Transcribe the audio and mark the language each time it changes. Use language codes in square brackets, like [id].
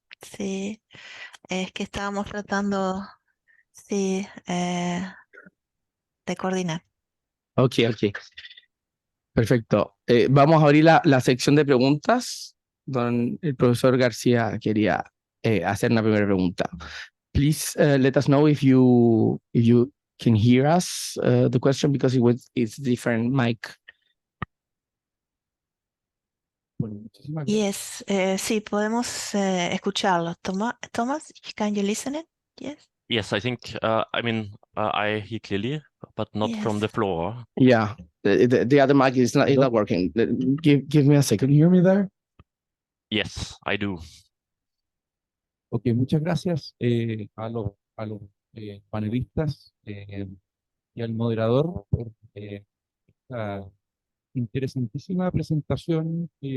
[es] Sí, es que estábamos tratando, sí, de coordinar. Ok. Perfecto. Vamos a abrir la sección de preguntas. El profesor García quería hacer una primera pregunta. [en] Please let us know if you can hear us the question because it's different mic. [es] Bueno, muchísimas gracias. Yes, sí, podemos escucharlo. [en] Thomas, can you listen it? Yes. Yes, I think, I hear clearly, but not from the Yes. floor. Yeah, the other mic is not working. Give me a second. Can you hear me there? Yes, I do. [es] Ok, muchas gracias a los panelistas y al moderador por esta interesantísima presentación.